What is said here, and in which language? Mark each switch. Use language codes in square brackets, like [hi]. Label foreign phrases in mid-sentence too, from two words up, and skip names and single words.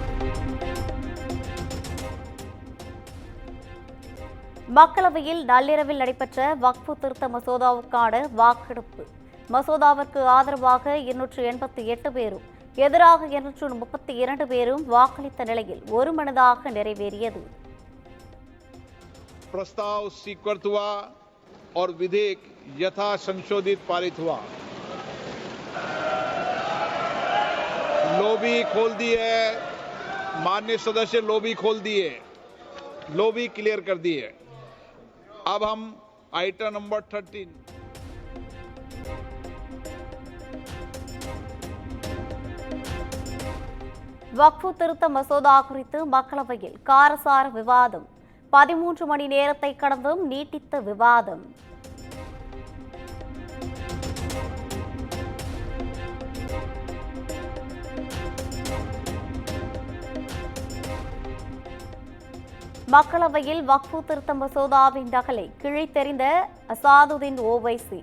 [ta] மக்களவையில் நள்ளிரவில் நடைபெற்ற வக்ஃபு திருத்த மசோதாவுக்கான வாக்கெடுப்பு. மசோதாவிற்கு ஆதரவாக 288 பேரும் எதிராக 232 பேரும் வாக்களித்த நிலையில் ஒருமனதாக நிறைவேறியது. [hi] प्रस्ताव स्वीकृत हुआ और विधेयक यथा संशोधित पारित हुआ। लॉबी खोल दी है, माननीय सदस्य लॉबी खोल दिए, [en] lobby clear [hi] कर दी है। अब हम [en] item number [hi] 13 [ta] வக்ஃபு திருத்த மசோதா குறித்து மக்களவையில் காரசார விவாதம். 13 மணி நேரத்தை கடந்தும் நீட்டித்த விவாதம். மக்களவையில் வக்ஃபு திருத்த மசோதாவின் நகலை கிழித்தெறிந்த அசாதுதீன் ஓவைசி.